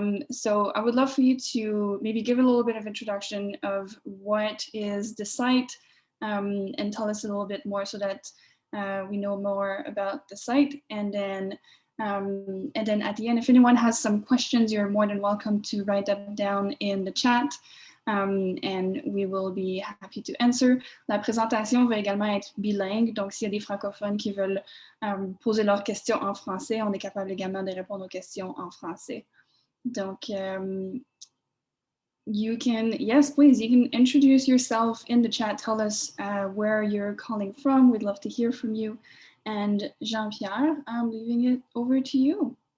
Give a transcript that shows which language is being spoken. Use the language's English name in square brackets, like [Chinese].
[English] So I would love for you to maybe give a little bit of introduction of what is the site and tell us a little bit more so that we know more about the site. And then at the end, if anyone has some questions, you're more than welcome to write them down in the chat. And we will be happy to answer. [French] La présentation va également être bilingue, donc s'il y a des francophones qui veulent poser leurs questions en français, on est capable également de répondre aux questions en français. [English] Donc, you can, yes, please, you can introduce yourself in the chat, tell us where you're calling from, we'd love to hear from you. And Jean-Pierre, I'm leaving it over to you.